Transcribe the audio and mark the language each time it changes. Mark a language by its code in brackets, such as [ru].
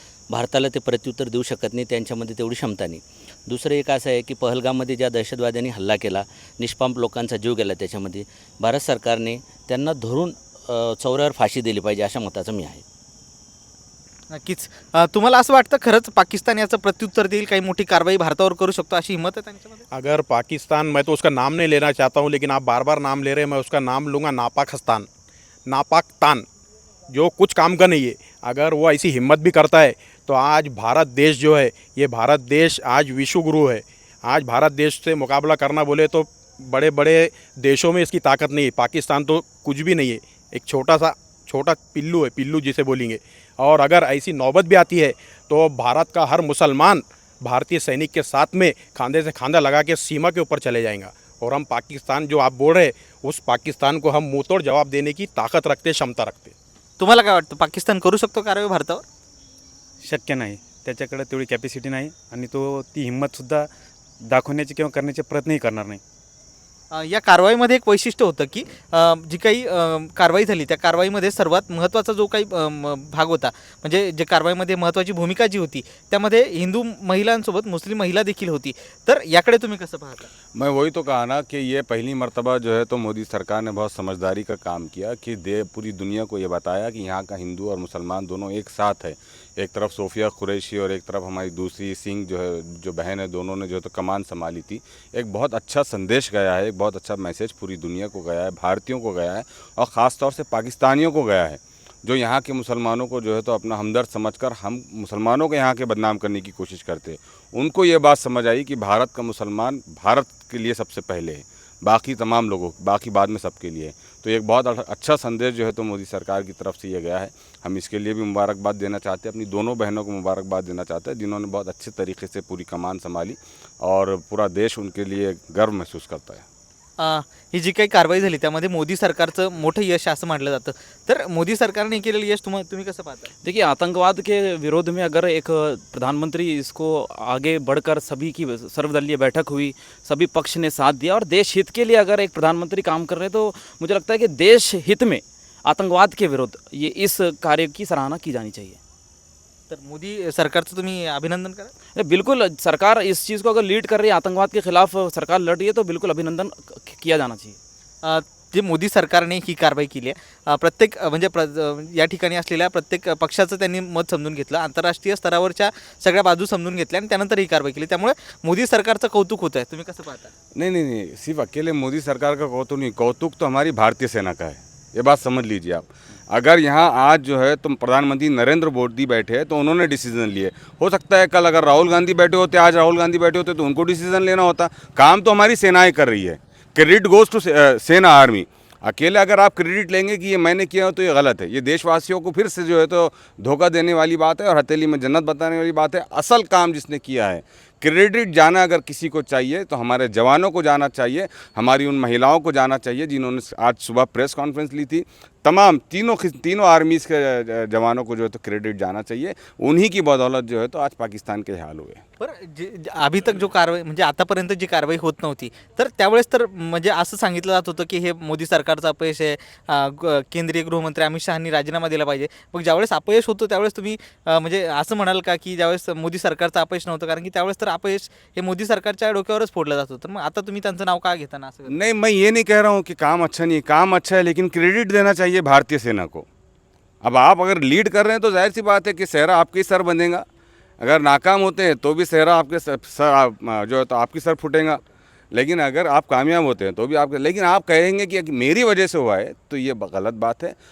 [mr] भारताला ते प्रत्युत्तर देऊ शकत नाही, त्यांच्यामध्ये तेवढी क्षमता नाही. दुसरं एक असं आहे की पहलगाममध्ये ज्या दहशतवाद्यांनी हल्ला केला, निष्पाप लोकांचा जीव गेला, त्याच्यामध्ये भारत सरकारने त्यांना धरून चौऱ्यावर फाशी दिली पाहिजे अशा मताचं मी आहे. नक्कीच तुम्हाला असं वाटतं खरंच पाकिस्तान याचं प्रत्युत्तर देईल, काही मोठी कारवाई भारतावर करू शकतो अशी हिंमत आहे त्यांच्यामध्ये? [hi] अगर पाकिस्तान, मैं तो उसका नाम नहीं लेना चाहता हूँ, लेकिन आप बार बार नाम ले रहे हैं, मैं उसका नाम लूँगा नापाकिस्तान. नापाकतान जो कुछ काम का नहीं है. अगर वो ऐसी हिम्मत भी करता है तो आज भारत देश जो है, ये भारत देश आज विश्वगुरु है. आज भारत देश से मुकाबला करना बोले तो बड़े बड़े देशों में इसकी ताकत नहीं है. पाकिस्तान तो कुछ भी नहीं है, एक छोटा पिल्लू है, पिल्लू जिसे बोलेंगे. और अगर ऐसी नौबत भी आती है तो भारत का हर मुसलमान भारतीय सैनिक के साथ में खांधे से खांधा लगा के सीमा के ऊपर चले जाएगा. और हम पाकिस्तान जो आप बोल रहे हैं, उस पाकिस्तान को हम मुँह तोड़ जवाब देने की ताकत रखते, क्षमता रखते. [mr] तुम्हाला काय वाटतं, पाकिस्तान करू शकतो कारवाई भारतावर? शक्य नाही, त्याच्याकडे तेवढी कॅपॅसिटी नाही आणि तो ती हिंमतसुद्धा दाखवण्याची किंवा करण्याचे प्रयत्नही करणार नाही. या कारवाईमध्ये एक वैशिष्ट्य होतं की जी काही कारवाई झाली त्या कारवाईमध्ये सर्वात महत्त्वाचा जो काही भाग होता, म्हणजे जे कारवाईमध्ये महत्त्वाची भूमिका जी होती त्यामध्ये हिंदू महिलांसोबत मुस्लिम महिला देखील होती. तर याकडे तुम्ही कसं पाहता? [hi] मैं वही तो कहा ना कि ये पहली मर्तबा जो है तो मोदी सरकार ने बहुत समझदारी का काम किया कि पूरी दुनिया को ये बताया कि यहाँ का हिंदू और मुसलमान दोनों एक साथ है. एक तरफ सोफिया कुरैशी और एक तरफ हमारी दूसरी सिंह जो बहन है, दोनों ने जो है तो कमान संभाली थी. एक बहुत अच्छा संदेश गया है, एक बहुत अच्छा मैसेज पूरी दुनिया को गया है, भारतीयों को गया है, और ख़ास तौर से पाकिस्तानियों को गया है, जो यहाँ के मुसलमानों को जो है तो अपना हमदर्द समझकर हम मुसलमानों को यहाँ के बदनाम करने की कोशिश करते हैं. उनको ये बात समझ आई कि भारत का मुसलमान भारत के लिए सबसे पहले है, बाकी तमाम लोगों, बाकी बाद में सबके लिए. तो एक बहुत अच्छा संदेश जो है तो मोदी सरकार की तरफ से ये गया है. हम इसके लिए भी मुबारकबाद देना चाहते हैं, अपनी दोनों बहनों को मुबारकबाद देना चाहते हैं जिन्होंने बहुत अच्छे तरीके से पूरी कमान संभाली, और पूरा देश उनके लिए गर्व महसूस करता है. [mr] ही जी काही कारवाई झाली त्यामध्ये मोदी सरकारचं मोठं यश असं मानलं जातं. तर मोदी सरकारने केलेलं यश तुम्ही कसं पाहता? [hi] देखिए, आतंकवाद के विरोध में अगर एक प्रधानमंत्री इसको आगे बढ़कर सभी की सर्वदलीय बैठक हुई, सभी पक्ष ने साथ दिया और देश हित के लिए अगर एक प्रधानमंत्री काम कर रहे हैं, तो मुझे लगता है कि देश हित में आतंकवाद के विरुद्ध ये इस कार्य की सराहना की जानी चाहिए. [mr] तर मोदी सरकारचं तुम्ही अभिनंदन करा? [hi] बिल्कुल, सरकार इस चीज़ को अगर लीड कर रही है, आतंकवाद के खिलाफ सरकार लड़ रही है, तो बिल्कुल अभिनंदन किया जाना चाहिए. [mr] जे मोदी सरकारने ही कारवाई केली आहे, प्रत्येक म्हणजे या ठिकाणी असलेल्या प्रत्येक पक्षाचं त्यांनी मत समजून घेतलं, आंतरराष्ट्रीय स्तरावरच्या सगळ्या बाजू समजून घेतल्या आणि त्यानंतर ही कारवाई केली. त्यामुळे मोदी सरकारचं कौतुक होतं आहे. तुम्ही कसं पाहता? [hi] नहीं, सिर्फ अकेले मोदी सरकार का कौतुक नहीं, कौतुक तो हमारी भारतीय सेना का है. ये बात समझ लीजिए आप। अगर यहाँ आज जो है तो प्रधानमंत्री नरेंद्र मोदी बैठे हैं तो उन्होंने डिसीजन लिए। हो सकता है कल अगर राहुल गांधी बैठे होते, आज राहुल गांधी बैठे होते तो उनको डिसीजन लेना होता। काम तो हमारी सेनाएं कर रही है, [en] credit goes to [hi] सेना आर्मी। अकेले अगर आप क्रेडिट लेंगे कि ये मैंने किया हो तो ये गलत है। ये देशवासियों को फिर से जो है तो धोखा देने वाली बात है और हथेली में जन्नत बताने वाली बात है। असल काम जिसने किया है, क्रेडिट जाना अगर किसी को चाहिए तो हमारे जवानों को जाना चाहिए, हमारी उन महिलाओं को जाना चाहिए जिन्होंने आज सुबह प्रेस कॉन्फ्रेंस ली थी। तमाम तीनों आर्मीज़ के जवानों को जो है तो क्रेडिट जाना चाहिए। उन्हीं की बदौलत जो है तो आज पाकिस्तान के हाल हुए। [mr] पर अभी तक जो कारवाई म्हणजे आतापर्यंत जी कारवाई होत नव्हती, तर त्यावेळेस तर म्हणजे असं सांगितलं जात होतं की हे मोदी सरकारचं अपयश आहे, केंद्रीय गृहमंत्री अमित शहानी राजीनामा दिला पाहिजे. मग ज्यावेळेस अपयश होतं त्यावेळेस तुम्ही म्हणजे असं म्हणाल का की ज्यावेळेस मोदी सरकारचं अपयश नव्हतं, कारण की त्यावेळेस तर अपयश हे मोदी सरकारच्या डोक्यावरच फोडलं जात होतं. मग आता तुम्ही त्यांचं नाव का घेताना असं? [hi] नहीं, मैं ये नहीं कह रहा हूँ कि काम अच्छा नहीं है, काम अच्छा है, लेकिन क्रेडिट देना चाहिए भारतीय सेना को। अब आप अगर लीड कर रहे हैं तो जाहिर सी बात है कि सेहरा आपके ही सर बनेगा। अगर नाकाम होते हैं तो भी सेहरा आपके सर जो है तो आपकी सर फूटेगा। लेकिन अगर आप कामयाब होते हैं तो भी आपके, लेकिन आप कहेंगे कि मेरी वजह से हुआ है तो ये गलत बात है।